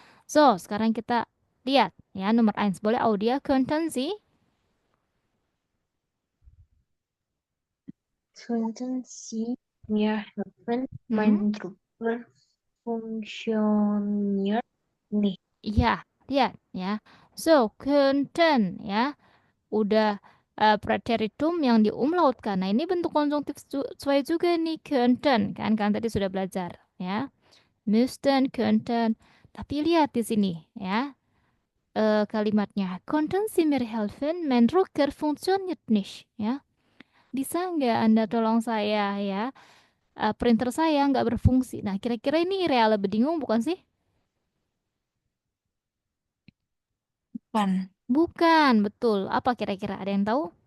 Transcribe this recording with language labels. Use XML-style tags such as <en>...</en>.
<id>So, sekarang kita lihat ya nomor 1. Boleh audio</id> <de>könnten Sie? Könnten Sie mir helfen? Mhm. Mein Drucker funktioniert nicht.</de> <id>Iya, lihat ya. So, könnten ya. Udah preteritum yang diumlautkan. Nah, ini bentuk konjungtif zwei juga nih, könnten kan kan tadi sudah belajar ya. Müssten, könnten. Tapi lihat di sini ya. Kalimatnya,</id> <de>konnten Sie mir helfen? Mein Drucker funktioniert nicht ya.</de> <id>Bisa nggak Anda tolong saya ya? Printer saya nggak berfungsi. Nah, kira-kira ini reale bedingung bukan sih? Bukan. Bukan, betul. Apa kira-kira? Ada yang tahu?</id>